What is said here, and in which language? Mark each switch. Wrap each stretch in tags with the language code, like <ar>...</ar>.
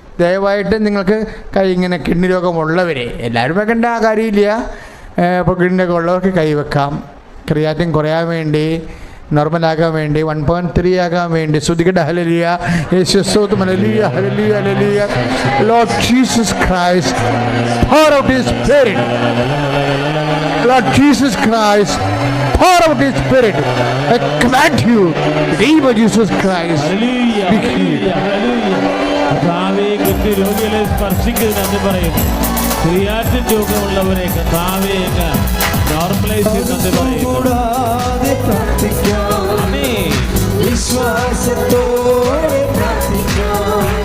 <ml>ദയവായിട്ട് നിങ്ങൾക്ക് ഇങ്ങനെ കിഡ്നി രോഗമുള്ളവരെ, എല്ലാവരും വെക്കേണ്ട ആ കാര്യമില്ല, ഇപ്പോൾ കിഡ്നി രോഗം ഉള്ളവർക്ക് കൈവെക്കാം. ക്രിയാറ്റിൻ കുറയാൻ വേണ്ടി, നോർമലാകാൻ വേണ്ടി, 1.3 ആകാൻ വേണ്ടി. ശ്രുതികട hallelujah, യേശുസ്തോത്രം, hallelujah, hallelujah, hallelujah.</ml> <en>Lord Jesus Christ, pour out his spirit. Lord Jesus Christ, pour out his spirit. I command you, in the name of Jesus Christ,</en> <ml>hallelujah,</ml> <en>be healed.</en> <ml>Hallelujah, hallelujah. കർത്താവേ, kidney രോഗികളെ സ്പർശിക്കുന്നത് നന്ദി പറയുന്നു. Creatine രോഗമുള്ളവരെ കർത്താവേ normalise ചെയ്ത് നന്ദി പറയുന്നു. കൂടാതെ പ്രാർത്ഥിക്കാം, ആമേൻ. വിശ്വാസത്തോടെ പ്രാർത്ഥിക്കാം,</ml>